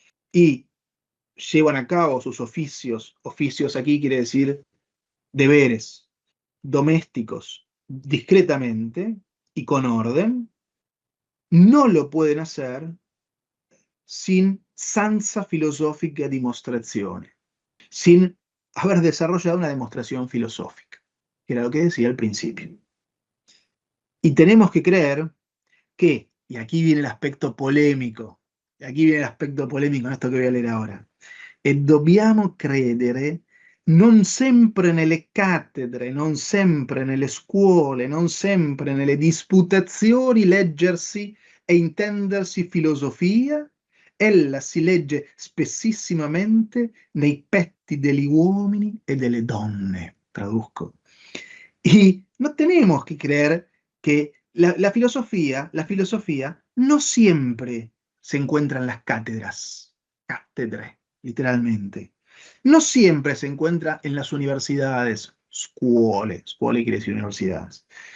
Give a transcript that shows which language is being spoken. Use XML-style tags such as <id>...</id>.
<es>y llevan a cabo sus oficios aquí quiere decir deberes domésticos discretamente y con orden, no lo pueden hacer sin</es> <it>sansa filosófica dimostrazione,</it> <es>sin haber desarrollado una demostración filosófica, que era lo que decía al principio. Y tenemos que creer que, y aquí viene el aspecto polémico, y aquí viene el aspecto polémico en esto que voy a leer ahora,</es> <it>e dobbiamo credere non sempre nelle cattedre, non sempre nelle scuole, non sempre nelle disputazioni leggersi e intendersi filosofia, ella si legge spessissimamente nei petti degli uomini e delle donne.</it> <es>Traduzco. Y no tenemos que creer que la filosofía no siempre se encuentra en las cátedras, literalmente. No siempre se encuentra en las universidades, scuole quiere decir universidades.</es>